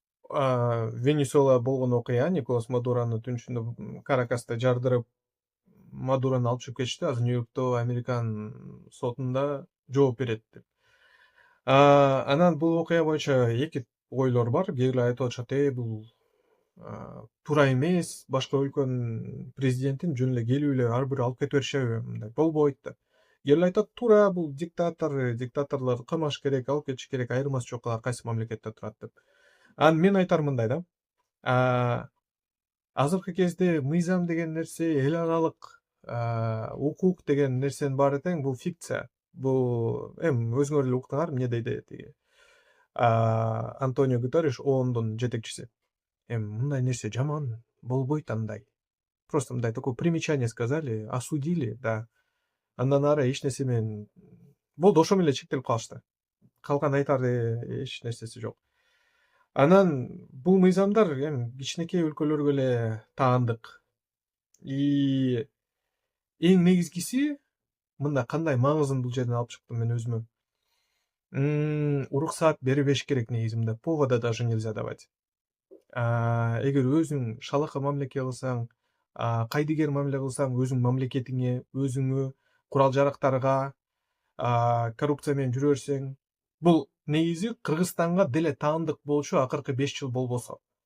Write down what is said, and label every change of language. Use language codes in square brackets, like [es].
[ky] Венесуэла болгон окуя Николас Мадураны түнчүндө Каракаста жардырып, Мадураны алып чыгып кетишти. Азыр Нью-Йоркто Американ сотунда жооп берет деп. Анан бул окуя боюнча эки ойлор бар. Кээ бирлер айтып атышат, бул туура эмес, башка өлкөнүн президентин жөн эле келип эле ар бир алып кете беришеби, мындай болбойт деп. Кээ бирлер айтат, туура, бул диктаторлорду камаш керек, алып кетиш керек, айырмасы жок, алар кайсы мамлекетте турат деп. Анан мен айтарым мындай да. Азыркы кезде мыйзам деген нерсе, эл аралык укук деген нерсенин баары тең бул фикция. Бул өзүңөр эле уктуңар, эмне дейди тиги Антонио Гутерриш, ООНдун жетекчиси. Мындай нерсе жаман, болбойт андай. [ru] Просто [ky] мындай [ru] такое примечание сказали, осудили, да. [ky] Андан ары эч нерсе менен болду, ошо менен эле чектелип калышты. Калган айтар эч нерсеси жок. Анан бул мыйзамдар кичинекей өлкөлөргө эле таандык. И эң негизгиси, мында кандай маңызын бул жерден алып чыктым мен өзүмө. Уруксаат бербеш керек негизинде, [ru] повода даже нельзя давать. [ky] Эгер өзүң шалака мамиле кылсаң, кайдыгер мамиле кылсаң, өзүң мамлекетиңе, өзүңө, курал жарактарга коррупция менен жүрө берсең, бул негизи Кыргызстанга деле таандык болчу акыркы 5 жыл болбосо.